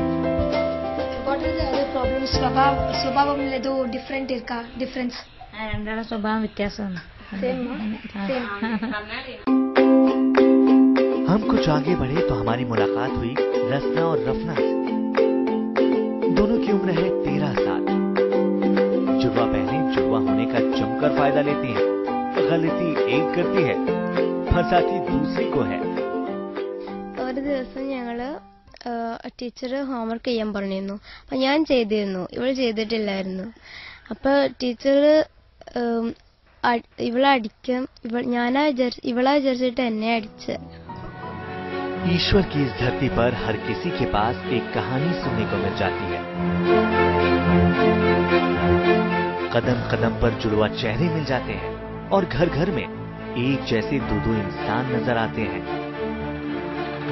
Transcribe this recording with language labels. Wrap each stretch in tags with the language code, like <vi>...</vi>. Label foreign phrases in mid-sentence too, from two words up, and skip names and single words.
<hi>हम कुछ आगे बढ़े तो हमारी मुलाकात हुई रसना और रफना से। दोनों की उम्र है 13 साल। जुड़वा बहनें जुड़वा होने का जमकर फायदा लेती हैं। गलती एक करती है, फंसाती दूसरी को है।</hi> <ml>ഒരു ദിവസം ഞങ്ങള് ടീച്ചർ ഹോംവർക്ക് ചെയ്യാൻ പറഞ്ഞിരുന്നു. അപ്പൊ ഞാൻ ചെയ്തിരുന്നു, ഇവള് ചെയ്തിട്ടില്ലായിരുന്നു. അപ്പൊ ടീച്ചർ ഇവളെ അടിക്കും, ഇവളാ വിചാരിച്ചിട്ട് എന്നെ അടിച്ച്।</ml> <hi>ईश्वर की इस धरती पर हर किसी के पास एक कहानी सुनने को मिल जाती है। कदम कदम पर जुड़वा चेहरे मिल जाते हैं और घर घर में एक जैसे दो इंसान नजर आते हैं।</hi>